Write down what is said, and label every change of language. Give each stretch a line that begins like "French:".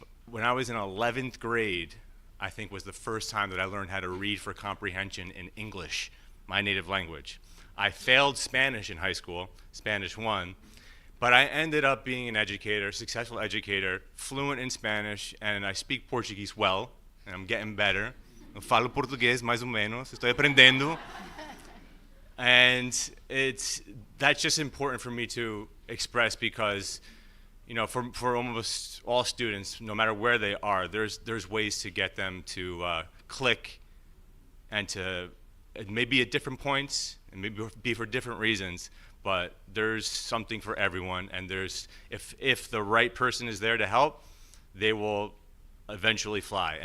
English: When I was in 11th grade, I think was the first time that I learned how to read for comprehension in English, my native language. I failed Spanish in high school, Spanish 1, but I ended up being an educator, successful educator, fluent in Spanish, and I speak Portuguese well, and I'm getting better.
Portuguese: Eu falo português mais ou menos,
Spanish: estoy aprendiendo.
English: And that's just important for me to express, because for almost all students, no matter where they are, there's ways to get them to click, and it may be at different points, and maybe be for different reasons, but there's something for everyone, and if the right person is there to help, they will eventually fly.